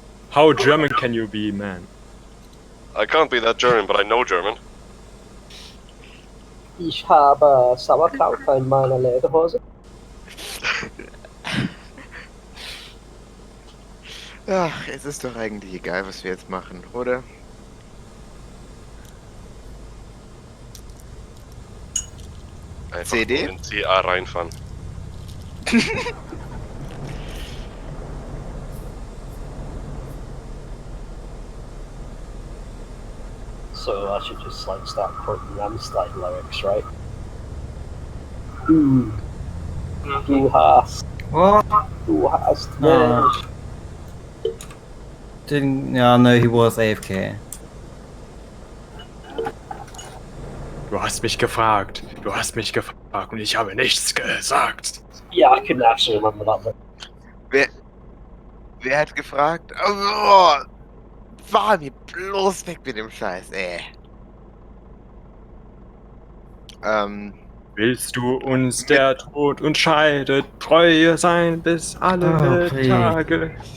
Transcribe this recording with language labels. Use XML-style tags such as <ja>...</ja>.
<en>How German can you be, man? I can't be that German, but I know German.</en> <de>Ich habe Sauerkraut in meiner Lederhose. Ach, es ist doch eigentlich egal, was wir jetzt machen, oder? Einfach CD? nur in CA reinfahren.</de> <en>So I should just like start quoting Ramstein lyrics, right?</en> <de>Du hast,</de> <en>What?</en> <de>du hast Ah. Mensch.</de> <en>Didn't. Yeah, no, he was AFK.</en> <de>Du hast mich gefragt. Du hast mich gefragt und ich habe nichts gesagt.</de> <en>Yeah, I couldn't actually remember that bit.</en> <de>Wer hat gefragt? Oh, fahr mir bloß weg mit dem Scheiß, ey. Willst du uns der Tod uns scheidet, Treue sein bis alle Tage?</de>